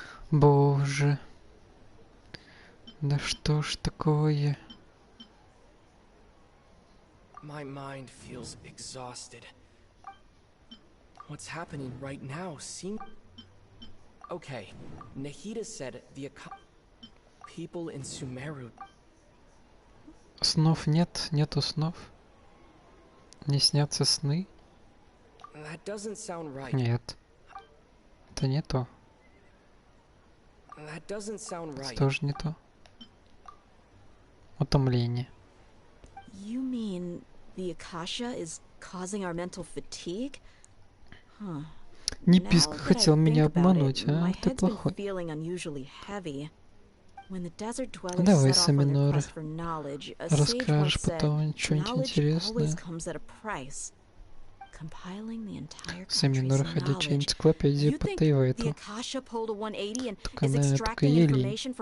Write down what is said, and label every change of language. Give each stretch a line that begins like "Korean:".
Russian: Боже. Да что ж такое?
English: My mind feels exhausted. What's happening right now seems... Okay, Nahida said the people in Sumeru...
Russian: Снов нет, нету снов. Не снятся сны.
English: That doesn't sound right.
Russian: Нет. Это не то.
English: That doesn't sound right.
Russian: Это тоже не то. Утомление.
English: You mean the Akasha is causing our mental fatigue? Huh.
Russian: Не писка хотел меня обмануть, а? Ты плохой. Давай, Саминора. Расскажешь потом что-нибудь интересное. Саминора, ходячая энциклопедия по Тайвайту. Только она только еле.